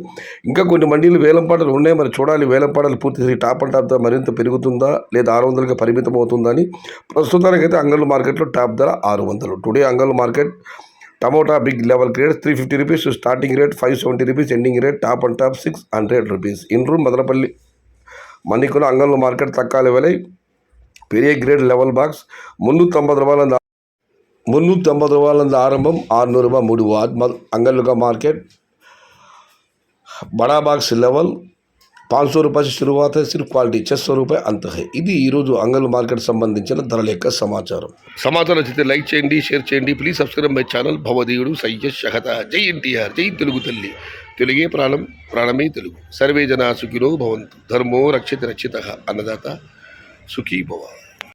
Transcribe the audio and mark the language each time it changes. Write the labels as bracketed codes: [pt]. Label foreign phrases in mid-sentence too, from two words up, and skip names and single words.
[te] ఇంకా కొన్ని మండీలు వేలం పాటలు ఉన్నాయి, మరి చూడాలి వేలం పాటలు పూర్తి [en] top and top [te] మరింత పెరుగుతుందా లేదా 600కి పరిమితం అవుతుందా అని. ప్రస్తుతానికైతే అంగళ్ళు మార్కెట్లో టాప్ ధర 600. టుడే అంగళ్ళు మార్కెట్ టమోటా [en] big level grade [te] ₹350 [en] starting rate, [te] ₹570 [en] ending rate, top and top [te] ₹600. [ta] இன்றும் மதனப்பள்ளி மன்னிக்குள்ள அங்கல் மார்க்கெட் தக்காளி விலை பெரிய [en] grade level box [ta] ₹350 ஆரம்பம், ₹600 முடிவு. [hi] अंगल का मार्केट बड़ा [en] box level [hi] ₹500 से शुरुआत है, सिर्फ क्वालिटी ₹600 अंत है. [te] ఇది ఈరోజు అంగల్ మార్కెట్ సంబంధించిన ధరల యొక్క సమాచారం. సమాచారం నచ్చితే లైక్ చేయండి, షేర్ చేయండి. [en] please subscribe my channel [te] భవదీయుడు సయ్యద్ షహత. జై ఎన్టీఆర్, జై తెలుగు తల్లి. తెలుగే ప్రాణం, ప్రాణమే తెలుగు. [sa] सर्वे जना सुखिनो भवन्तु। धर्मो रक्षित रक्षित. [te] అన్నదాత సుఖీ భవ.